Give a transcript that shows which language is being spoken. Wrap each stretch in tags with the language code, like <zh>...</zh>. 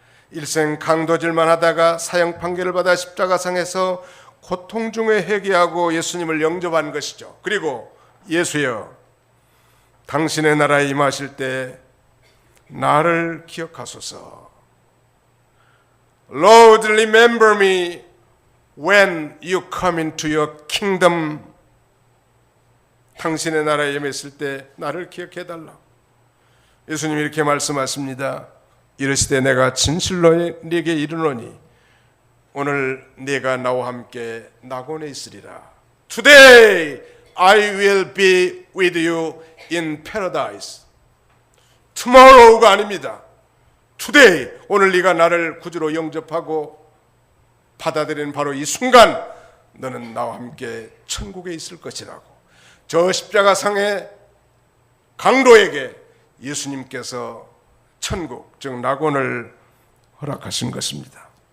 <ko>일생 강도질만 하다가 사형 판결을 받아 십자가상에서 고통 중에 회개하고 예수님을 영접한 것이죠. 그리고 예수여, 당신의 나라에 임하실 때 나를 기억하소서.</ko> <en>Lord, remember me when you come into your kingdom.</en> <ko>당신의 나라에 임했을 때 나를 기억해달라. 예수님이 이렇게 말씀하십니다. 이르시되 내가 진실로 네게 이르노니 오늘 네가 나와 함께 낙원에 있으리라.</ko> <en>Today I will be with you in paradise.</en> <ko>Tomorrow가 아닙니다.</ko> <en>Today,</en> <ko>오늘 네가 나를 구주로 영접하고 받아들이는 바로 이 순간 너는 나와 함께 천국에 있을 것이라고. 저 십자가상의 강도에게 예수님께서 천국, 즉 낙원을 허락하신 것입니다.</ko>